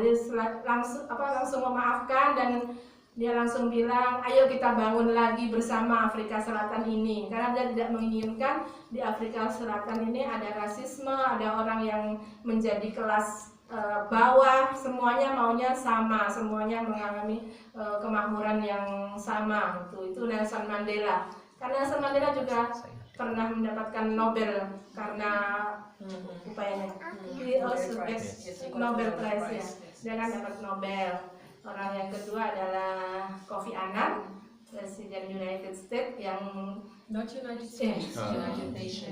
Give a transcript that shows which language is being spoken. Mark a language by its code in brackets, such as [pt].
[id] Jadi langsung memaafkan, dan dia langsung bilang, ayo kita bangun lagi bersama Afrika Selatan ini, karena dia tidak menginginkan di Afrika Selatan ini ada rasisme, ada orang yang menjadi kelas bawah, semuanya maunya sama, semuanya mengalami kemakmuran yang sama. Itu Nelson Mandela. Karena Nelson Mandela juga pernah mendapatkan Nobel karena upayanya. [en] He also gets Nobel Prize ya. [id] Dia kan dapat Nobel. Orang yang kedua adalah Kofi Annan, Presiden United States yang [en] Not United States, United Nations.